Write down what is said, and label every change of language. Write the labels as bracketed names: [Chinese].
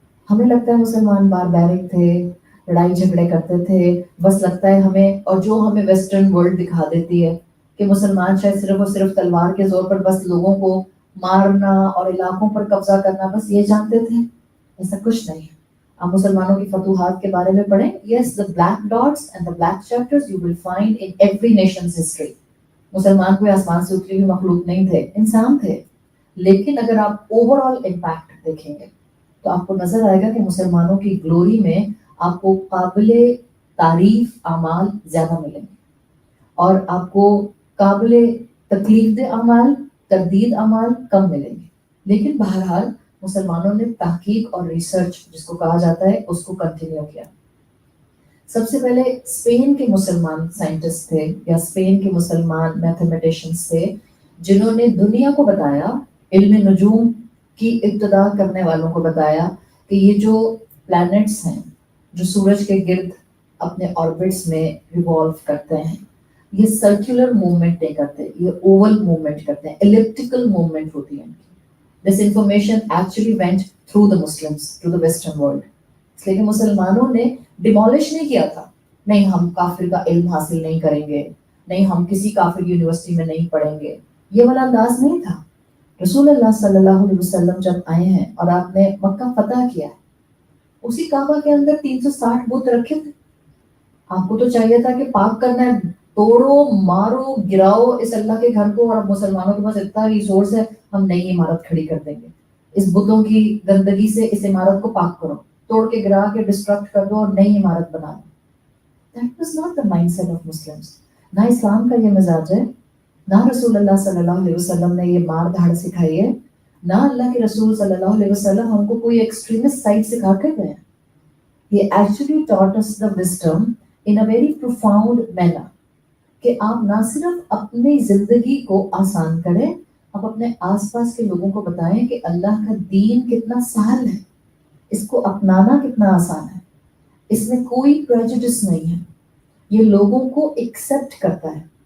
[Urdu] ہمیں لگتا ہے مسلمان باربیرک تھے, لڑائی جھگڑے کرتے تھے, بس لگتا ہے ہمیں, اور جو ہمیں ویسٹرن ورلڈ دکھا دیتی ہے کہ مسلمان شاید صرف اور صرف تلوار کے زور پر بس لوگوں کو مارنا اور علاقوں پر قبضہ کرنا بس یہ جانتے تھے. ایسا کچھ نہیں ہے. آپ مسلمانوں کی فتوحات کے بارے میں پڑھیں. [English] Yes, the black dots and the black chapters you will find in every nation's history. [Urdu] مسلمان کوئی آسمان سے اتری ہوئی مخلوق نہیں تھے, انسان تھے. لیکن اگر آپ اوور آل امپیکٹ دیکھیں گے تو آپ کو نظر آئے گا کہ مسلمانوں کی گلوری میں آپ کو قابل تعریف اعمال زیادہ ملیں گے اور آپ کو قابل تکلیف دہ اعمال, تردید اعمال کم ملیں گے. لیکن بہرحال مسلمانوں نے تحقیق اور ریسرچ جس کو کہا جاتا ہے اس کو کنٹینیو کیا. سب سے پہلے اسپین کے مسلمان سائنٹسٹ تھے یا اسپین کے مسلمان میتھمیٹیشنس تھے جنہوں نے دنیا کو بتایا، علم نجوم کی ابتدا کرنے والوں کو بتایا کہ یہ جو پلانٹس ہیں جو سورج کے گرد اپنے آربٹس میں ریوالو کرتے ہیں، یہ سرکولر موومنٹ نہیں کرتے، یہ اوول موومنٹ کرتے ہیں، ایلپٹیکل موومنٹ ہوتی ہے ان کی. [English] This information actually went through the Muslims to the western world. [Urdu] اس لیے کہ مسلمانوں نے ڈیمالش نہیں کیا تھا، نہیں ہم کافر کا علم حاصل نہیں کریں گے، نہیں ہم کسی کافر یونیورسٹی میں نہیں پڑھیں گے، یہ والا انداز نہیں تھا. رسول اللہ صلی اللہ علیہ وسلم جب آئے ہیں اور آپ نے مکہ فتح کیا ہے، اسی کعبہ کے اندر 360 بت رکھے تھے. آپ کو تو چاہیے تھا کہ پاک کرنا ہے، توڑو مارو گراؤ اس اللہ کے گھر کو، اور اب مسلمانوں کے پاس اتنا ریسورس ہے ہم نئی عمارت کھڑی کر دیں گے، اس بتوں کی گندگی سے اس عمارت کو پاک کرو، توڑ کے گرا کے ڈسٹرکٹ کر دو اور نئی عمارت بنا دو. [English] That was not the mindset of Muslims. [Urdu] نہ اسلام کا یہ مزاج ہے، نہ رسول اللہ صلی اللہ علیہ وسلم نے یہ مار دھاڑ سکھائی ہے، نہ اللہ کے رسول صلی اللہ علیہ وسلم ہم کو کوئی ایکسٹریمسٹ سائٹ سکھا کر گئے. [English] He actually taught us the wisdom in a very profound manner [Urdu] کہ آپ نہ صرف اپنی زندگی کو آسان کریں، آپ اپنے آس پاس کے لوگوں کو بتائیں کہ اللہ کا دین کتنا سہل ہے، اس کو اپنانا کتنا آسان ہے، اس میں کوئی پریجوڈس نہیں ہے، یہ لوگوں کو ایکسپٹ کرتا ہے.